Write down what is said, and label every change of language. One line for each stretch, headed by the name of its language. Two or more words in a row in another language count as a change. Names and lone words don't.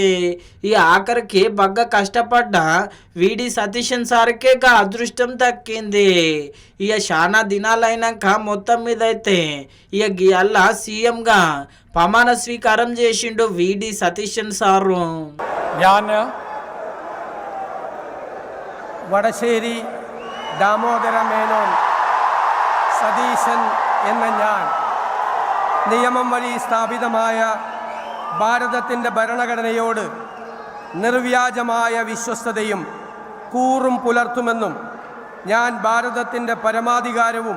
Telugu: ఈ ఆఖరికి బాగా కష్టపడ్డ వీడి సతీశన్ సార్కే అదృష్టం దక్కింది. ఇక చాలా దినాలైనాక మొత్తం మీద అయితే ఇక అల్లా సీఎంగా ప్రమాణ స్వీకారం చేసిండు వీడి సతీశన్ సారు.
Malayalam: വടശ്ശേരി ദാമോദര മേനോൻ സതീശൻ എന്ന ഞാൻ നിയമം വഴി സ്ഥാപിതമായ ഭാരതത്തിൻ്റെ ഭരണഘടനയോട് നിർവ്യാജമായ വിശ്വസ്തതയും കൂറും പുലർത്തുമെന്നും ഞാൻ ഭാരതത്തിൻ്റെ പരമാധികാരവും